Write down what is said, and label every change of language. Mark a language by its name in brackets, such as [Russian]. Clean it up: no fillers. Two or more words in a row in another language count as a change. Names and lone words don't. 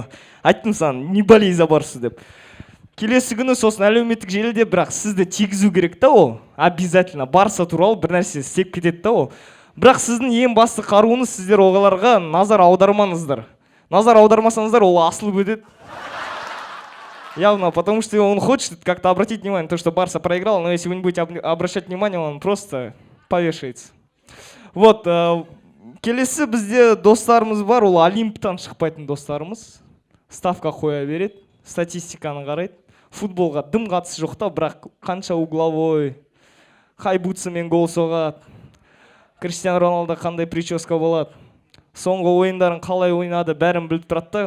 [Kazakh] Айттым саған, [Russian] не болей за Барсу [Kazakh] деп. Келесі күні сосын әлеуметтік желіде, бірақ сізді тигізу керек та ол. Обязательно Барса туралы бір нәрсе істеп кетеді та ол. Бірақ сіздің ең басты қаруыңыз сіздер оғаларға назар аудармаңыздар. Назар аудармасаңыздар, ол асылып өтеді. [Russian] Явно, потому что он хочет как-то обратить внимание на то, что Барса проиграл, но если вы не будете обращать внимание, он просто повешается. Вот, [Kazakh] келесі бізде достарымыз бар, ол Олимптан шықпайтын достарымыз. Ставка қоя береді, статистиканы қарайды. Футболға дым қатысы жоқ та, бірақ қанша угловой, қай бутсымен гол соғады, Криштиану Роналдо қандай прическа болады, соңғы ойындарын қалай ойнады, бәрін біліп тұрады да.